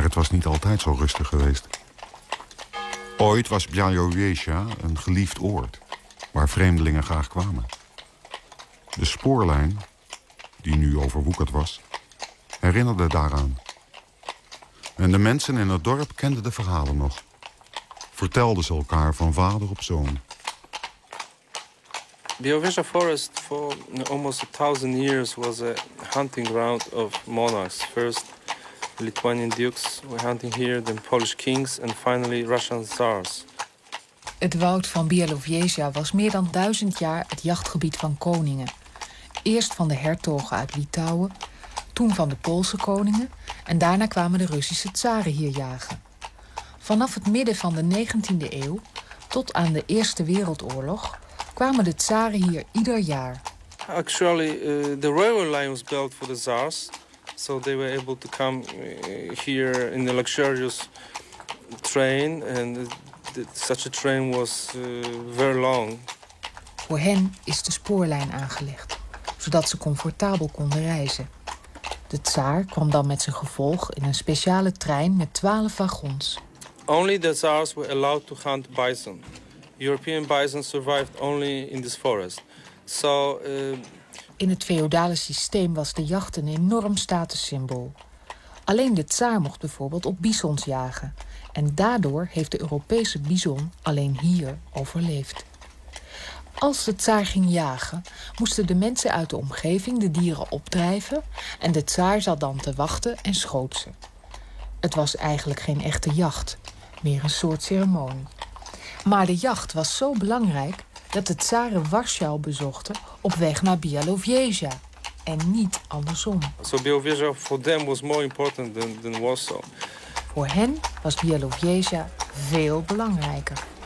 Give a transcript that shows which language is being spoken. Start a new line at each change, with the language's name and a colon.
Dutch: Niet altijd zo rustig geweest. Ooit was Bialjowiecja een geliefd oord waar vreemdelingen graag kwamen. De spoorlijn, die nu overwoekerd was, herinnerde daaraan. En de mensen in het dorp kenden de verhalen nog. Vertelden ze elkaar van vader op zoon.
English: Bialjowiecja Forest for almost 1000 years was a hunting ground of monarchs. First Lithuanian dukes were hunting here, then Polish kings and finally Russian tsars.
Dutch: Het woud van Bialjowiecja was meer dan 1000 jaar het jachtgebied van koningen. Eerst van de hertogen uit Litouwen, toen van de Poolse koningen en daarna kwamen de Russische tsaren hier jagen. Vanaf het midden van de 19e eeuw tot aan de Eerste Wereldoorlog kwamen de tsaren hier ieder jaar.
English: Actually, the railway line was built for the tsars. So they were able to come here in a luxurious train, and such a train was very long.
Dutch: Voor hen is de spoorlijn aangelegd, zodat ze comfortabel konden reizen. De tsaar kwam dan met zijn gevolg in een speciale trein met 12 wagons.
English: Only the tsars were allowed to hunt bison. European bison survived only in this forest. So.
Dutch: In het feodale systeem was de jacht een enorm statussymbool. Alleen de tsaar mocht bijvoorbeeld op bisons jagen. En daardoor heeft de Europese bison alleen hier overleefd. Als de tsaar ging jagen, moesten de mensen uit de omgeving de dieren opdrijven en de tsaar zat dan te wachten en schoot ze. Het was eigenlijk geen echte jacht, meer een soort ceremonie. Maar de jacht was zo belangrijk dat de tsaren Warschau bezochten op weg naar Bialjowiecja en niet andersom.
English: So Bialjowiecja for them was more important than Warschau.
Dutch: Voor hen was Bialjowiecja veel belangrijker.